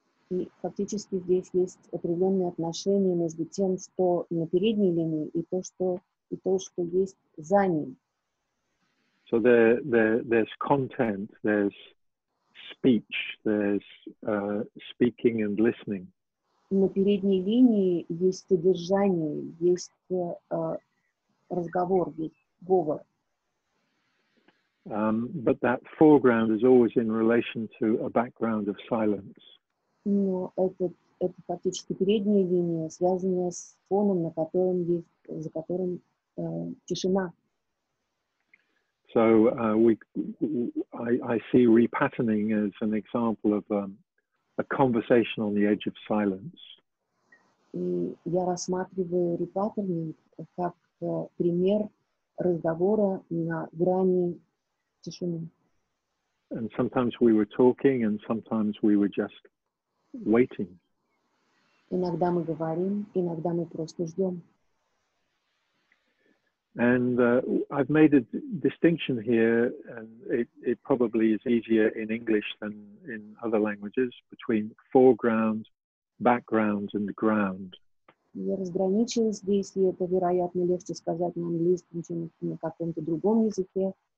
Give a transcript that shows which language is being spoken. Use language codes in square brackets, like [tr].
[ru] И фактически здесь есть определенные отношения между тем, что на передней линии, и то, что есть за ним. [en] So there's content, there's speech, there's speaking and listening. [ru] На передней линии есть содержание, есть разговор, есть говор. [en] But that foreground is always in relation to a background of silence. [ru] Но это фактически передняя линия, связанная с фоном, за которым тишина. [en] So I see repatterning as an example of a conversation on the edge of silence. [ru] И я рассматриваю репаттернинг как пример разговора на грани тишины. [en] And sometimes we were talking and sometimes we were just waiting. [ru] Иногда мы говорим, иногда мы просто ждем. [en] And I've made a distinction here, and it probably is easier in English than in other languages, between foreground, background, and ground. [ru] Я разграничила здесь, и это, вероятно, легче сказать на английском, чем на каком-то другом языке.